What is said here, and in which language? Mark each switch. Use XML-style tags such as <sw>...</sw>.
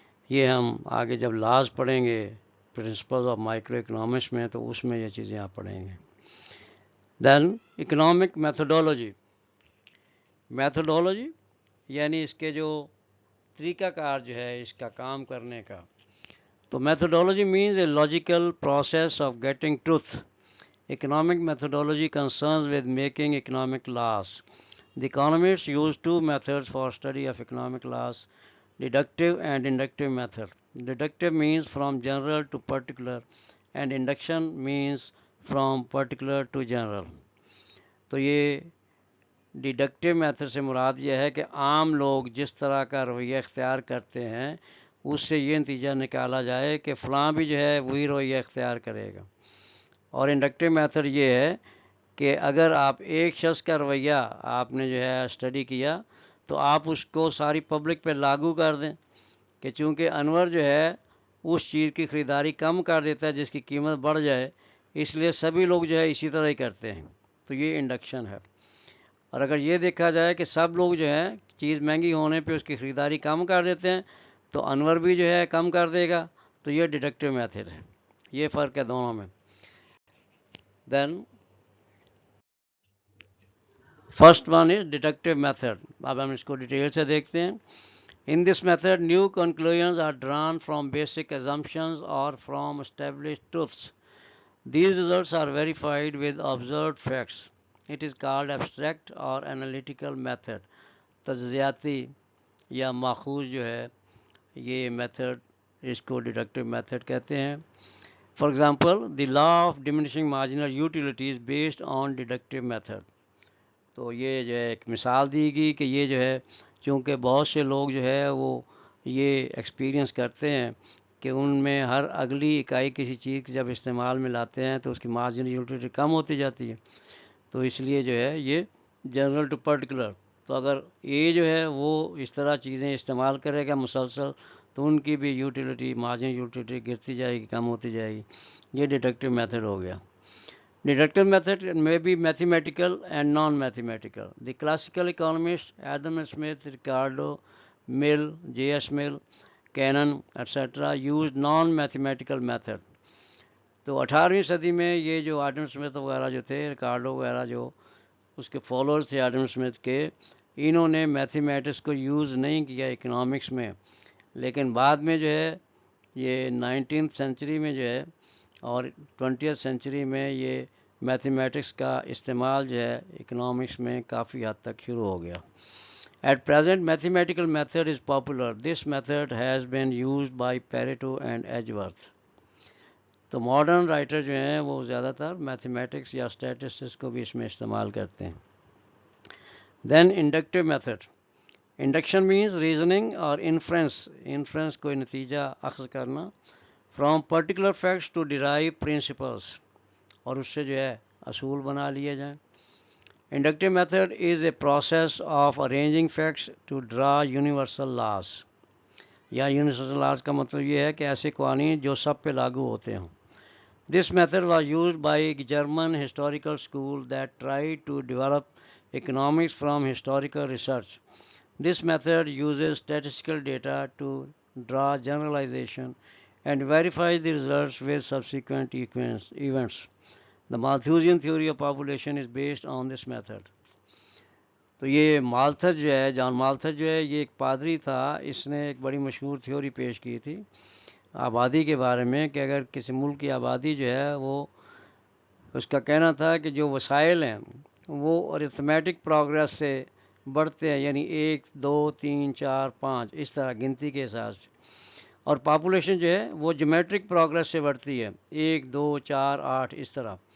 <ur>یہ ہم آگے جب لاز پڑھیں گے پرنسپل آف مائکرو اکنامکس میں تو اس میں یہ چیزیں آپ پڑھیں گے.</ur> <en>Then economic methodology.</en> <ur>میتھڈولوجی یعنی اس کے جو طریقہ کار جو ہے اس کا کام کرنے کا.</ur> <en>تو methodology means a logical process of getting truth. Economic methodology concerns with making economic laws. The economists use 2 methods for study of economic laws: deductive and inductive method. Deductive means from general to particular and induction means from particular to general.</en> <ur>تو یہ deductive method سے مراد یہ ہے کہ عام لوگ جس طرح کا رویہ اختیار کرتے ہیں اس سے یہ نتیجہ نکالا جائے کہ فلاں بھی جو ہے وہی رویہ اختیار کرے گا. اور انڈکٹیو میتھڈ یہ ہے کہ اگر آپ ایک شخص کا رویہ آپ نے جو ہے اسٹڈی کیا تو آپ اس کو ساری پبلک پہ لاگو کر دیں کہ چونکہ انور جو ہے اس چیز کی خریداری کم کر دیتا ہے جس کی قیمت بڑھ جائے، اس لیے سبھی لوگ جو ہے اسی طرح ہی کرتے ہیں. تو یہ انڈکشن ہے. اور اگر یہ دیکھا جائے کہ سب لوگ جو ہے چیز مہنگی ہونے پہ اس کی خریداری کم کر دیتے ہیں تو انور بھی جو ہے کم کر دے گا. تو یہ ڈیڈکٹیو میتھڈ ہے. یہ فرق ہے دونوں میں.</ur> <en>Then first one is deductive method.</en> <ur>اب ہم اس کو ڈیٹیل سے دیکھتے ہیں.</ur> <en>In this method, new conclusions are drawn from basic assumptions or from established truths. These results are verified with observed facts. It is called abstract or analytical method.</en> <ur>تجزیاتی یا ماخوذ جو ہے یہ میتھڈ، اس کو ڈیڈکٹیو میتھڈ کہتے ہیں.</ur> <en>For example, the law of diminishing marginal utility is based on deductive method.</en> <ur>تو یہ جو ہے ایک مثال دی گئی کہ یہ جو ہے چونکہ بہت سے لوگ جو ہے وہ یہ ایکسپیرینس کرتے ہیں کہ ان میں ہر اگلی اکائی کسی چیز کی جب استعمال میں لاتے ہیں تو اس کی مارجنل یوٹیلیٹی کم ہوتی جاتی ہے. تو اس لیے جو ہے یہ جنرل ٹو پرٹیکولر. تو اگر یہ جو ہے وہ اس طرح چیزیں استعمال کرے گا مسلسل تو ان کی بھی یوٹیلیٹی مارجنل یوٹیلیٹی گرتی جائے گی، کم ہوتی جائے گی. یہ ڈیڈکٹیو میتھڈ ہو گیا.</ur> <en>Deductive method may be mathematical and non-mathematical. The classical economists Adam Smith, Ricardo, Mill, J.S. Mill, Cannon, etc. used non-mathematical method.</en> <ur>تو 18ویں صدی میں یہ جو آڈم سمتھ وغیرہ جو تھے، ریکارڈو وغیرہ جو اس کے فالوورز تھے آڈم سمتھ کے، انہوں نے میتھمیٹکس کو یوز نہیں کیا اکنامکس میں. لیکن بعد میں جو ہے یہ 19th سینچری میں جو ہے اور 20th سینچری میں یہ میتھمیٹکس کا استعمال جو ہے اکنامکس میں کافی حد تک شروع ہو گیا.</ur> <en>At present, mathematical method is popular. This method has been used by Pareto and Edgeworth.</en> <ur>تو ماڈرن رائٹر جو ہیں وہ زیادہ تر میتھمیٹکس یا اسٹیٹسٹکس کو بھی اس میں استعمال کرتے ہیں.</ur> <en>Then inductive method. Induction means reasoning اور inference</en> <ur>کوئی نتیجہ اخذ کرنا</ur> <en>from particular facts to derive principles,</en> <ur>اور اس سے جو ہے اصول بنا لیے جائیں.</ur> <en>Inductive method is a process of arranging facts to draw universal laws.</en> <ur>یا یونیورسل لاز کا مطلب یہ ہے کہ ایسے قوانین جو سب پہ لاگو ہوتے ہوں.</ur> <en>This method was used by German historical school that try to develop economics from historical research. This method uses statistical data to draw generalization and verify the results with subsequent events. The Malthusian theory of population is based on this method.</en> <ur>تو یہ مالتھس جو ہے، جان مالتھس جو ہے یہ ایک پادری تھا، اس نے ایک بڑی مشہور تھیوری پیش کی تھی آبادی کے بارے میں کہ اگر کسی ملک کی آبادی جو ہے وہ، اس کا کہنا تھا کہ جو وسائل ہیں وہ ارتھمیٹک پروگریس سے بڑھتے ہیں، یعنی 1 2 3 4 5 اس طرح گنتی کے حساب سے، اور پاپولیشن جو ہے وہ جیومیٹرک پروگریس سے بڑھتی ہے 1 2 4 8 اس طرح.</ur>